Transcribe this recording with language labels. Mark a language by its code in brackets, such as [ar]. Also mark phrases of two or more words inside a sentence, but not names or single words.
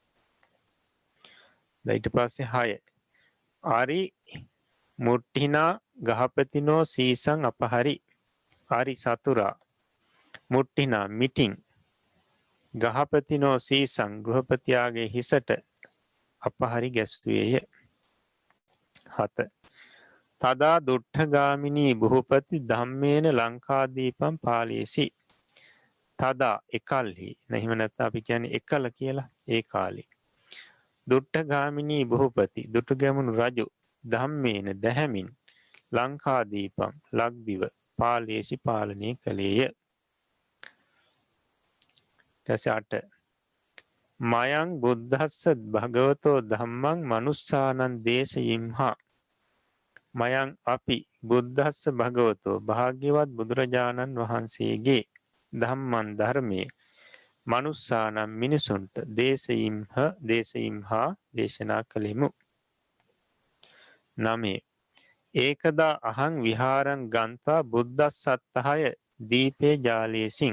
[si] ඊට පස්සේ [pi] 6 ආරි මුට්ටිනා ගහපතිනෝ සීසං අපහරි. [si] ආරි සතුරා මුට්ටිනා මිටින් [pi] ගහපතිනෝ සීසං [si] ගෘහපතියාගේ හිසට අපහරි ගැස්ුවේය. [pi] 7 තදා දුට්ඨගාමිනී බුහපති ධම්මේන ලංකාදීපම් පාලේසි. [si] තදා එකල්හි නැහිම නැත්නම් අපි කියන්නේ එකල කියලා ඒ කාලේ. [pi] දුට්ඨගාමිනී බුහපති [si] දුටුගැමුණු රජු ධම්මේන දැහැමින් ලංකාදීපම් ලක්දිව පාලේසි පාලනය කළේය. [pi] 8 මයං බුද්ධස්ස භගවතෝ ධම්මං මනුස්සානං දේශයිම්හා. [si] මයං අපි [pi] බුද්ධස්ස භගවතෝ [si] භාග්‍යවත් බුදුරජාණන් වහන්සේගේ ධම්මං ධර්මයේ මනුස්සානම් මිනිසුන්ට දේශයිම්හා දේශනා කළෙමු. [pi] 9 ඒකදා අහං විහාරං ගන්තා බුද්දස්සත්තහය දීපේ ජාලේසින්.